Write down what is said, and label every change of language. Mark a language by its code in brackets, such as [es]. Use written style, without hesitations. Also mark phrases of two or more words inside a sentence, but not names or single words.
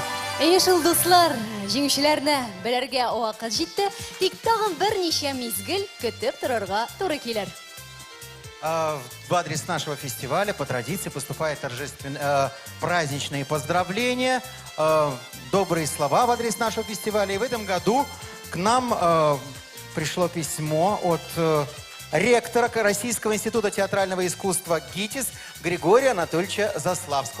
[tt] Яшыл дуслар, җиңүчеләрне белергә вакыт җитте, тик тагын берничә мизгел көтеп торырга туры килер. [ru] В адрес нашего фестиваля по традиции поступают праздничные поздравления, добрые слова в адрес нашего фестиваля. И в этом году к нам пришло письмо от ректора Российского института театрального искусства ГИТИС Григория Анатольевича Заславского.